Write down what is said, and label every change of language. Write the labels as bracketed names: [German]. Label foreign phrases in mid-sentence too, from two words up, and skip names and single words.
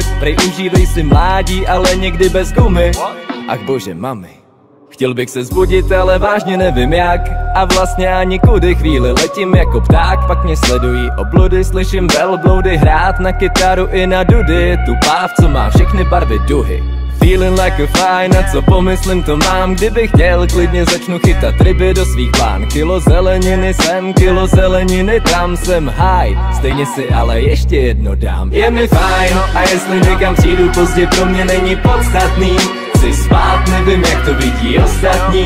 [Czech] Prej užívej si mládí, ale někdy bez gumy. Ach bože, mami, chtěl bych se zbudit, ale vážně nevím jak. A vlastně ani kudy, chvíli letím jako pták. Pak mě sledují obludy, slyším velbloudy hrát na kytaru i na dudy. Tu páv, co má všechny barvy duhy. [English] Feeling like a fine, [Czech] a co pomyslím to mám. Kdybych chtěl, klidně začnu chytat ryby do svých plán. Kilo zeleniny sem, kilo zeleniny tam, jsem high. Stejně si ale ještě jedno dám. Je mi fajn, a jestli někam přijdu pozdě, pro mě není podstatný. Chci spát, nevím jak to vidí ostatní.